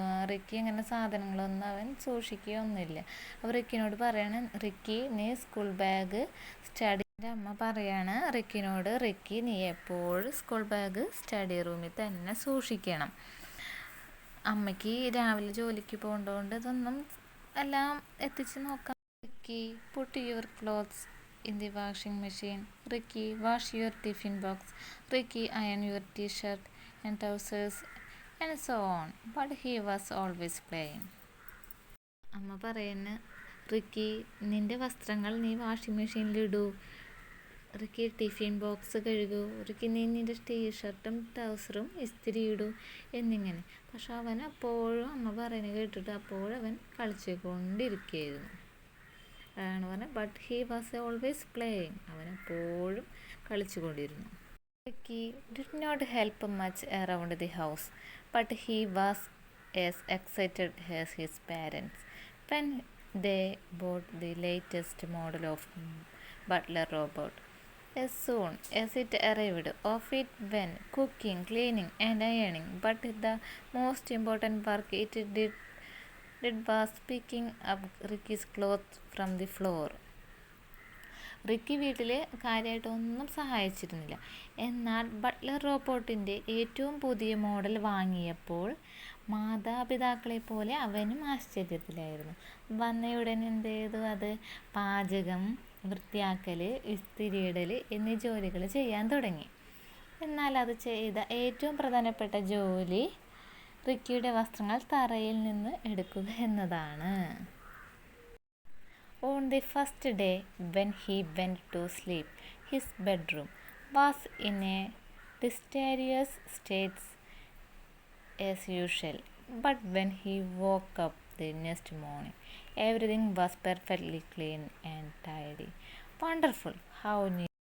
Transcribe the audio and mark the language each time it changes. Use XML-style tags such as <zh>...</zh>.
<ml>Ricky അങ്ങനെ സാധനങ്ങളൊന്നും അവൻ സൂക്ഷിക്കുകയൊന്നുമില്ല. അപ്പോൾ റിക്കിനോട് പറയാണ്, റിക്കി നീ സ്കൂൾ ബാഗ് എൻ്റെ അമ്മ പറയാണ് റിക്കിനോട്, റിക്കി നീ എപ്പോഴും സ്കൂൾ ബാഗ് സ്റ്റഡി റൂമിൽ തന്നെ സൂക്ഷിക്കണം. അമ്മയ്ക്ക് രാവിലെ ജോലിക്ക് പോകേണ്ടതുകൊണ്ട് ഇതൊന്നും എല്ലാം എത്തിച്ച് നോക്കാം.</ml> <en>Ricky, put your clothes in the washing machine. Ricky, wash your tiffin box. Ricky, iron your t-shirt and trousers and so on. But he was always playing.</en> <ml>അമ്മ പറയുന്ന, റിക്കി നിൻ്റെ വസ്ത്രങ്ങൾ നീ washing മെഷീനിലിടൂ. Ricky tiffin box കഴുകൂ. Ricky നീ നിൻ്റെ ടീഷർട്ടും ട്രൗസറും ഇസ്തിരി ഇടൂ എന്നിങ്ങനെ. പക്ഷെ അവൻ അപ്പോഴും അമ്മ പറയുന്നത് കേട്ടിട്ട് അപ്പോഴും അവൻ കളിച്ചുകൊണ്ടിരിക്കുകയായിരുന്നു. ആണ് പറഞ്ഞത്.</ml> <en>but he was always playing,</en> <ml>അവൻ എപ്പോഴും കളിച്ചുകൊണ്ടിരുന്നു.</ml> <en>Ricky did not help much around the house, but he was as excited as his parents when they bought the latest model of butler robot. As soon as it arrived, off it went, cooking, cleaning, and ironing. But the most important work it did was picking up Ricky's clothes from the floor.</en> <ml>Ricky വീട്ടിൽ കാര്യമായിട്ടൊന്നും സഹായിച്ചിരുന്നില്ല. എന്നാൽ Buttler റോബോട്ടിൻ്റെ ഏറ്റവും പുതിയ model വാങ്ങിയപ്പോൾ മാതാപിതാക്കളെ പോലെ അവനും ആശ്ചര്യത്തിലായിരുന്നു. വന്നയുടനെ എന്ത് ചെയ്തു? അത് പാചകം, വൃത്തിയാക്കൽ, ഇസ്തിരിയിടൽ എന്നീ ജോലികൾ ചെയ്യാൻ തുടങ്ങി. എന്നാൽ അത് ചെയ്ത ഏറ്റവും പ്രധാനപ്പെട്ട ജോലി റിക്കിയുടെ വസ്ത്രങ്ങൾ തറയിൽ നിന്ന് എടുക്കുക എന്നതാണ്.</ml> <en>On the first day when he went to sleep, his bedroom was in a disastrous state as usual. But when he woke up the next morning, everything was perfectly clean and tidy. Wonderful! How new!</en>